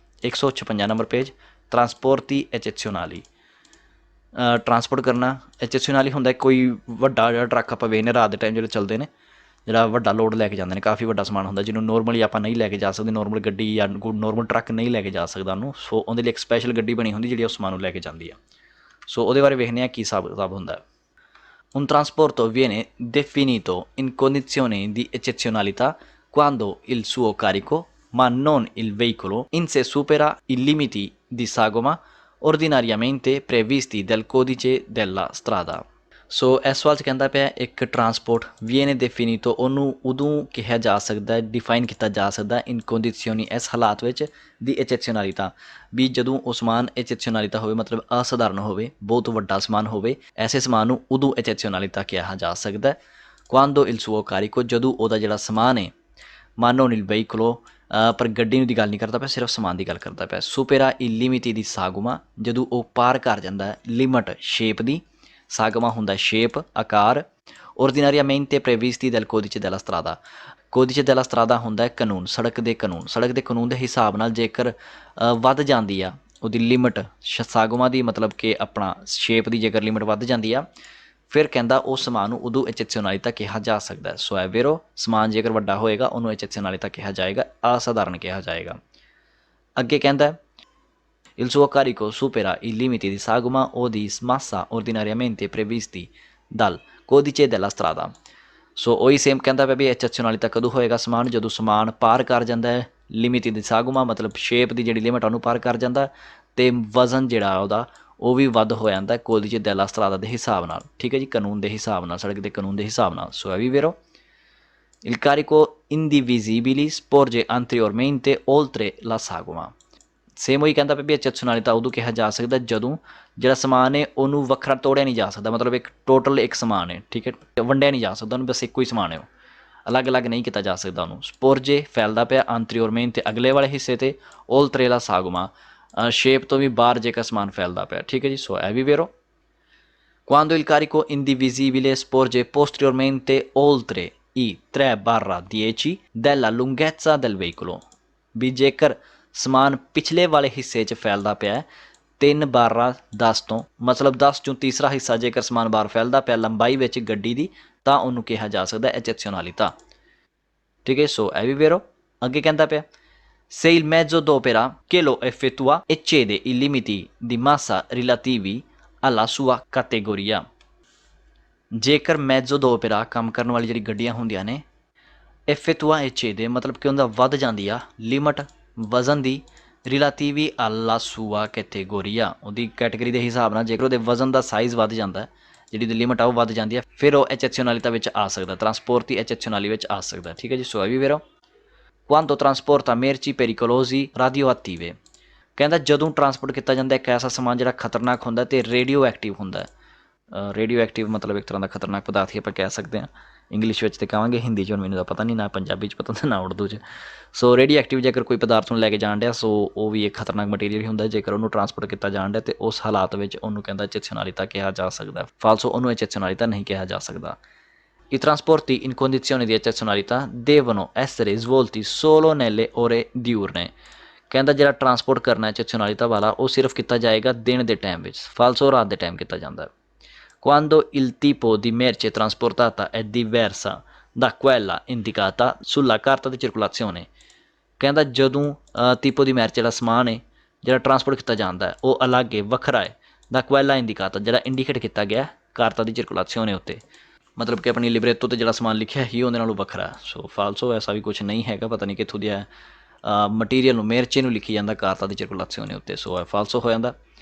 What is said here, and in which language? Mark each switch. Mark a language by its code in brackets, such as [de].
[pa] 156 number page [it] ਟਰਾਂਸਪੋਰਟੀ ਐਚੇਜ਼ionali। [pa] Transport ਕਰਨਾ ਐਚੇਜ਼ionali ਹੁੰਦਾ ਕੋਈ ਵੱਡਾ ਜਿਹੜਾ ਟਰੱਕ ਆਪਾਂ ਵੇਖਦੇ ਰਾਤ ਦੇ ਟਾਈਮ ਜਿਹੜੇ ਚੱਲਦੇ ਨੇ, ਜਿਹੜਾ ਵੱਡਾ ਲੋਡ ਲੈ ਕੇ ਜਾਂਦੇ ਨੇ, ਕਾਫੀ ਵੱਡਾ ਸਮਾਨ ਹੁੰਦਾ ਜਿਹਨੂੰ ਨੋਰਮਲੀ ਆਪਾਂ ਨਹੀਂ ਲੈ ਕੇ ਜਾ ਸਕਦੇ। ਨੋਰਮਲ ਗੱਡੀ ਜਾਂ ਨੋਰਮਲ ਟਰੱਕ ਨਹੀਂ ਲੈ ਕੇ ਜਾ ਸਕਦਾ ਉਹਨੂੰ। ਸੋ ਉਹਦੇ ਲਈ ਇੱਕ ਸਪੈਸ਼ਲ ਗੱਡੀ ਬਣੀ ਹੁੰਦੀ ਜਿਹੜੀ ਉਸ ਸਮਾਨ ਨੂੰ ਲੈ ਕੇ ਜਾਂਦੀ ਆ। ਸੋ ਉਹਦੇ ਬਾਰੇ ਵੇਖਦੇ ਹਾਂ ਕੀ ਹਿਸਾਬ ਕਿਤਾਬ ਹੁੰਦਾ। [it] Un trasporto viene definito in condizioni di eccezionalità quando il suo carico, ma non il veicolo, in sé supera i limiti di sagoma ordinariamente previsti dal codice della strada। [pa] ਸੋ ਇਸ ਸਵਾਲ 'ਚ ਕਹਿੰਦਾ ਪਿਆ ਇੱਕ ਟਰਾਂਸਪੋਰਟ [it] viene definito, [pa] ਉਹਨੂੰ ਉਦੋਂ ਕਿਹਾ ਜਾ ਸਕਦਾ, ਡਿਫਾਈਨ ਕੀਤਾ ਜਾ ਸਕਦਾ ਇਨ condizioni, ਇਸ ਹਾਲਾਤ ਵਿੱਚ ਦੀ eccezionalità, ਵੀ ਜਦੋਂ ਉਹ ਸਮਾਨ eccezionalità ਹੋਵੇ ਮਤਲਬ ਅਸਾਧਾਰਨ ਹੋਵੇ, ਬਹੁਤ ਵੱਡਾ ਸਮਾਨ ਹੋਵੇ, ਐਸੇ ਸਮਾਨ ਨੂੰ ਉਦੋਂ eccezionalità ਕਿਹਾ ਜਾ ਸਕਦਾ। [it] quando il suo carico, [pa] ਜਦੋਂ ਉਹਦਾ ਜਿਹੜਾ ਸਮਾਨ ਹੈ, [it] ma non il veicolo, [pa] ਪਰ ਗੱਡੀ ਦੀ ਗੱਲ ਨਹੀਂ ਕਰਦਾ ਪਿਆ, ਸਿਰਫ ਸਮਾਨ ਦੀ ਗੱਲ ਕਰਦਾ ਪਿਆ। [it] supera i limiti di sagoma, [pa] ਜਦੋਂ ਉਹ ਪਾਰ ਕਰ ਜਾਂਦਾ ਲਿਮਟ ਸ਼ੇਪ ਦੀ। ਸਾਗਮਾ ਹੁੰਦਾ ਸ਼ੇਪ, ਆਕਾਰ। [it] ordinariamente previsti dal codice della strada। ਕੋਡੀਚੇ ਦੈਲਾ ਸਟਰਾਦਾ [pa] ਹੁੰਦਾ ਹੈ ਕਾਨੂੰਨ, ਸੜਕ ਦੇ ਕਾਨੂੰਨ। ਸੜਕ ਦੇ ਕਾਨੂੰਨ ਦੇ ਹਿਸਾਬ ਨਾਲ ਜੇਕਰ ਵੱਧ ਜਾਂਦੀ ਆ ਉਹਦੀ ਲਿਮਟ ਸਾਗੋਮਾ ਦੀ, ਮਤਲਬ ਕਿ ਆਪਣਾ ਸ਼ੇਪ ਦੀ ਜੇਕਰ ਲਿਮਟ ਵੱਧ ਜਾਂਦੀ ਆ, ਫਿਰ ਕਹਿੰਦਾ ਉਸ ਸਮਾਨ ਨੂੰ ਉਦੋਂ ਐਚੈਜ਼ੀਓਨਾਲੀਤਾ ਕਿਹਾ ਜਾ ਸਕਦਾ। ਸੋ ਹੈ ਵੇਰੋ, ਸਮਾਨ ਜੇਕਰ ਵੱਡਾ ਹੋਏਗਾ ਉਹਨੂੰ ਐਚੈਜ਼ੀਓਨਾਲੀਤਾ ਕਿਹਾ ਜਾਏਗਾ, ਅਸਾਧਾਰਨ ਕਿਹਾ ਜਾਏਗਾ। ਅੱਗੇ ਕਹਿੰਦਾ [it] il suo carico supera i limiti di sagoma o di massa ordinariamente previsti dal codice della strada। [pa] ਸੋ ਉਹੀ ਸੇਮ ਕਹਿੰਦਾ ਪਿਆ ਵੀ ਐਚੈਜ਼ੀਓਨਾਲੀਤਾ ਕਦੋਂ ਹੋਏਗਾ ਸਮਾਨ, ਜਦੋਂ ਸਮਾਨ ਪਾਰ ਕਰ ਜਾਂਦਾ ਹੈ ਲਿਮਿਟ ਦੀ ਸਾਗੋਮਾ, ਮਤਲਬ ਸ਼ੇਪ ਦੀ ਜਿਹੜੀ ਲਿਮਟ ਉਹਨੂੰ ਪਾਰ ਕਰ ਜਾਂਦਾ, ਅਤੇ ਵਜ਼ਨ ਜਿਹੜਾ ਉਹਦਾ ਉਹ ਵੀ ਵੱਧ ਹੋ ਜਾਂਦਾ [it] ਕੋਡੀਚੇ ਦੈਲਾ ਸਟਰਾਦਾ [pa] ਦੇ ਹਿਸਾਬ ਨਾਲ। ਠੀਕ ਹੈ ਜੀ, ਕਾਨੂੰਨ ਦੇ ਹਿਸਾਬ ਨਾਲ, ਸੜਕ ਦੇ ਕਾਨੂੰਨ ਦੇ ਹਿਸਾਬ ਨਾਲ। ਸੋ ਵੀ ਵੇਰੋ [it] il carico indivisibili sporge anteriormente oltre la sagoma। [pa] Same ਉਹੀ ਕਹਿੰਦਾ ਪਿਆ ਵੀ ਐਚੈਜ਼ੀਓਨਾਲੀਤਾ ਉਦੋਂ ਕਿਹਾ ਜਾ ਸਕਦਾ ਜਦੋਂ ਜਿਹੜਾ ਸਮਾਨ ਹੈ ਉਹਨੂੰ ਵੱਖਰਾ ਤੋੜਿਆ ਨਹੀਂ ਜਾ ਸਕਦਾ, ਮਤਲਬ ਇੱਕ ਟੋਟਲ ਇੱਕ ਸਮਾਨ ਹੈ, ਠੀਕ ਹੈ, ਵੰਡਿਆ ਨਹੀਂ ਜਾ ਸਕਦਾ ਉਹਨੂੰ, ਬਸ ਇੱਕੋ ਹੀ ਸਮਾਨ ਹੈ, ਉਹ ਅਲੱਗ ਅਲੱਗ ਨਹੀਂ ਕੀਤਾ ਜਾ ਸਕਦਾ ਉਹਨੂੰ। ਸਪੋਰਜੇ ਫੈਲਦਾ ਪਿਆ ਅੰਤਰੀਓਰਮੇਨ 'ਤੇ ਅਗਲੇ ਵਾਲੇ ਹਿੱਸੇ 'ਤੇ, [it] ਓਲਤਰੇਲਾ ਸਾਗੋਮਾ [pa] ਸ਼ੇਪ ਤੋਂ ਵੀ ਬਾਹਰ ਜੇਕਰ ਸਮਾਨ ਫੈਲਦਾ ਪਿਆ। ਠੀਕ ਹੈ ਜੀ, ਸੋ ਇਹ ਵੀ ਵੇਰੋ [it] quando il carico indivisibile sporge posteriormente oltre i 3/10 della lunghezza del veicolo। [pa] ਵੀ ਜੇਕਰ ਸਮਾਨ ਪਿਛਲੇ ਵਾਲੇ ਹਿੱਸੇ 'ਚ ਫੈਲਦਾ ਪਿਆ 3/10 ਤੋਂ, ਮਤਲਬ 10 ਚੋਂ ਤੀਸਰਾ ਹਿੱਸਾ ਜੇਕਰ ਸਮਾਨ ਬਾਹਰ ਫੈਲਦਾ ਪਿਆ ਲੰਬਾਈ ਵਿੱਚ ਗੱਡੀ ਦੀ, ਤਾਂ ਉਹਨੂੰ ਕਿਹਾ ਜਾ ਸਕਦਾ ਐਚੈਜ਼ੀਓਨਾਲੀਤਾ। ਠੀਕ ਹੈ, ਸੋ ਇਹ ਵੀ ਵੇਰੋ। ਅੱਗੇ ਕਹਿੰਦਾ ਪਿਆ [it] se il mezzo d'opera che lo effettua eccede i limiti di massa relativi alla sua categoria। [pa] ਜੇਕਰ [it] ਮੈਜ਼ੋ d'opera [pa] ਕੰਮ ਕਰਨ ਵਾਲੀ ਜਿਹੜੀ ਗੱਡੀਆਂ ਹੁੰਦੀਆਂ ਨੇ, [it] effettua eccede [pa] ਮਤਲਬ ਕਿ ਉਹਦਾ ਵੱਧ ਜਾਂਦੀ ਆ ਲਿਮਟ ਵਜ਼ਨ ਦੀ, [it] ਰਿਲਾਤੀਵੀ alla sua categoria [pa] ਉਹਦੀ ਕੈਟੇਗਰੀ ਦੇ ਹਿਸਾਬ ਨਾਲ, ਜੇਕਰ ਉਹਦੇ ਵਜ਼ਨ ਦਾ ਸਾਈਜ਼ ਵੱਧ ਜਾਂਦਾ, ਜਿਹੜੀ ਦੀ ਲਿਮਟ ਆ ਉਹ ਵੱਧ ਜਾਂਦੀ ਹੈ, ਫਿਰ ਉਹ ਐਚੈਜ਼ੀਓਨਾਲੀਤਾ ਵਿੱਚ ਆ ਸਕਦਾ, ਟਰਾਂਸਪੋਰਟ ਐਚੈਜ਼ੀਓਨਾਲੀ ਵਿੱਚ ਆ ਸਕਦਾ। ਠੀਕ ਹੈ ਜੀ, ਸੋ ਇਹ ਵੀ ਵੇਰੋ [it] quando trasporta merci pericolosi radioattive। [pa] ਕਹਿੰਦਾ ਜਦੋਂ ਟਰਾਂਸਪੋਰਟ ਕੀਤਾ ਜਾਂਦਾ ਇੱਕ ਐਸਾ ਸਮਾਨ ਜਿਹੜਾ ਖਤਰਨਾਕ ਹੁੰਦਾ ਅਤੇ ਰੇਡੀਓ ਐਕਟਿਵ ਹੁੰਦਾ। ਰੇਡੀਓ ਐਕਟਿਵ ਮਤਲਬ ਇੱਕ ਤਰ੍ਹਾਂ ਦਾ ਖਤਰਨਾਕ ਪਦਾਰਥ ਹੀ ਆਪਾਂ ਕਹਿ ਸਕਦੇ ਹਾਂ, ਇੰਗਲਿਸ਼ ਵਿੱਚ ਤਾਂ ਕਹਾਂਗੇ, ਹਿੰਦੀ 'ਚ ਹੁਣ ਮੈਨੂੰ ਤਾਂ ਪਤਾ ਨਹੀਂ, ਨਾ ਪੰਜਾਬੀ 'ਚ ਪਤਾ ਨਾ ਉਰਦੂ 'ਚ। ਸੋ ਰੇਡੀਓ ਐਕਟਿਵ ਜੇਕਰ ਕੋਈ ਪਦਾਰਥ ਨੂੰ ਲੈ ਕੇ ਜਾਣ ਡਿਆ, ਸੋ ਉਹ ਵੀ ਇੱਕ ਖਤਰਨਾਕ ਮਟੀਰੀਅਲ ਹੀ ਹੁੰਦਾ। ਜੇਕਰ ਉਹਨੂੰ ਟਰਾਂਸਪੋਰਟ ਕੀਤਾ ਜਾਣ ਡਿਆ ਅਤੇ ਉਸ ਹਾਲਾਤ ਵਿੱਚ ਉਹਨੂੰ ਕਹਿੰਦਾ ਐਚੈਜ਼ੀਓਨਾਲੀਤਾ ਕਿਹਾ ਜਾ ਸਕਦਾ, ਫਾਲਸੋ ਉਹਨੂੰ ਐਚੈਜ਼ੀਓਨਾਲੀਤਾ ਨਹੀਂ ਕਿਹਾ ਜਾ ਸਕਦਾ। [it] I trasporti in condizioni di eccezionalità devono essere svolti solo nelle ore diurne। [pa] ਕਹਿੰਦਾ ਜਿਹੜਾ ਟਰਾਂਸਪੋਰਟ ਕਰਨਾ ਐਚੈਜ਼ੀਓਨਾਲੀਤਾ ਵਾਲਾ ਉਹ ਸਿਰਫ ਕੀਤਾ ਜਾਏਗਾ ਦਿਨ ਦੇ ਟਾਈਮ ਵਿੱਚ, ਫਾਲਸੋ ਰਾਤ ਦੇ ਟਾਈਮ ਕੀਤਾ ਜਾਂਦਾ। [it] Quando il tipo di merce trasportata è diversa da quella indicata sulla carta di circolazione। [pa] ਕਹਿੰਦਾ ਜਦੋਂ [it] tipo di merce [pa] ਜਿਹੜਾ ਸਮਾਨ ਹੈ ਜਿਹੜਾ ਟਰਾਂਸਪੋਰਟ ਕੀਤਾ ਜਾਂਦਾ ਹੈ ਉਹ ਅਲੱਗ ਹੈ, ਵੱਖਰਾ ਹੈ, [it] da quella indicata [pa] ਜਿਹੜਾ ਇੰਡੀਕੇਟ ਕੀਤਾ ਗਿਆ [it] ਕਾਰਤਾ ਦੀ circolazione [pa] ਉੱਤੇ, ਮਤਲਬ ਕਿ ਆਪਣੀ ਲਿਬਰੇਤੋ 'ਤੇ ਜਿਹੜਾ ਸਮਾਨ ਲਿਖਿਆ ਹੀ ਉਹਦੇ ਨਾਲੋਂ ਵੱਖਰਾ। ਸੋ ਫਾਲਸੋ ਐਸਾ ਵੀ ਕੁਛ ਨਹੀਂ ਹੈਗਾ, ਪਤਾ ਨਹੀਂ ਕਿੱਥੋਂ ਦੀ ਮਟੀਰੀਅਲ ਨੂੰ ਮੇਰਚੇ ਨੂੰ ਲਿਖੀ ਜਾਂਦਾ [it] ਕਾਰਤਾ ਦੀ circolazione [pa] ਉੱਤੇ, ਸੋ ਇਹ ਫਾਲਸੋ ਹੋ ਜਾਂਦਾ।